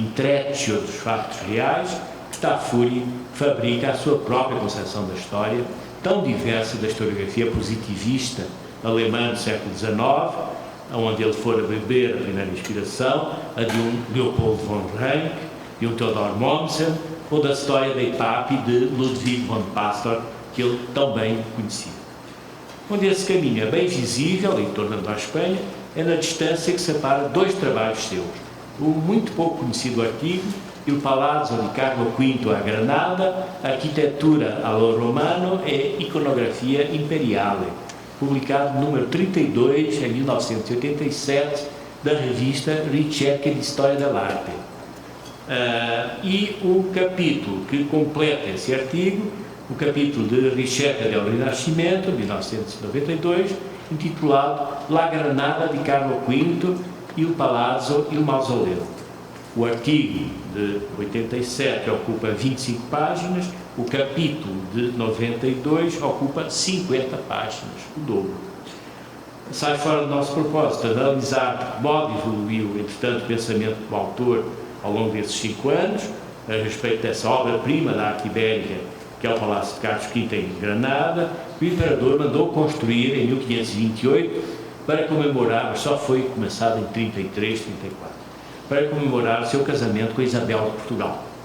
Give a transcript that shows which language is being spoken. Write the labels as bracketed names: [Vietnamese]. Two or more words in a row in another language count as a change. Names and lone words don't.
[Portuguese] intreccio dos factos reais, que Tafuri fabrica a sua própria concepção da história, tão diversa da historiografia positivista alemã do século XIX, onde ele fora beber a primeira inspiração, a de um Leopold von Ranke, de um Theodor Mommsen, ou da história da ETAP de Ludwig von Pastor, que ele também conhecia. Onde esse caminho é bem visível, em torno da Espanha, é na distância que separa dois trabalhos seus. O muito pouco conhecido artigo Il Palazzo di Carlo V a Granada, Arquitetura allo Romano e Iconografia Imperiale, publicado no número 32, em 1987, da revista Ricerche di Storia dell'Arte. E o capítulo que completa esse artigo, o capítulo de Ricerca del Rinascimento, 1992, intitulado La Granada di Carlo V, Il Palazzo e il Mausoleo. O artigo de 87 ocupa 25 páginas, o capítulo de 92 ocupa 50 páginas, o dobro. Sai fora do nosso propósito analisar de que modo evoluiu, entretanto, o pensamento do autor ao longo desses 5 anos, a respeito dessa obra-prima da arte ibérica, que é o Palácio de Carlos V em Granada, que o imperador mandou construir em 1528 para comemorar, mas só foi começado em 33, 34, para comemorar o seu casamento com Isabel de Portugal.